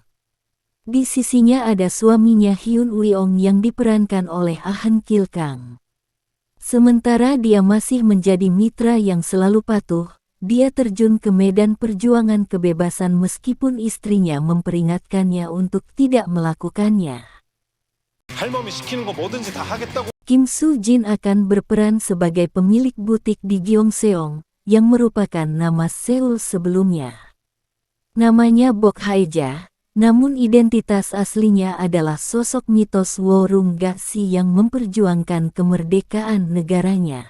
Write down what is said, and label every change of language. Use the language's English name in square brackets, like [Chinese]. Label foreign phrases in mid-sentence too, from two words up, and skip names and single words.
[Indonesian] Di sisinya ada suaminya Hyun Wi-ong yang diperankan oleh Ahn Kil-kang. Sementara dia masih menjadi mitra yang selalu patuh, dia terjun ke medan perjuangan kebebasan meskipun istrinya memperingatkannya untuk tidak melakukannya. [Korean] 할멈이 시키는 거 뭐든지 다 하겠다고. [Indonesian] Kim Soo-jin akan berperan sebagai pemilik butik di Gyeongseong, yang merupakan nama Seoul sebelumnya. Namanya Bok Haeja, Namun identitas aslinya adalah sosok mitos Warung Gazi yang memperjuangkan kemerdekaan negaranya.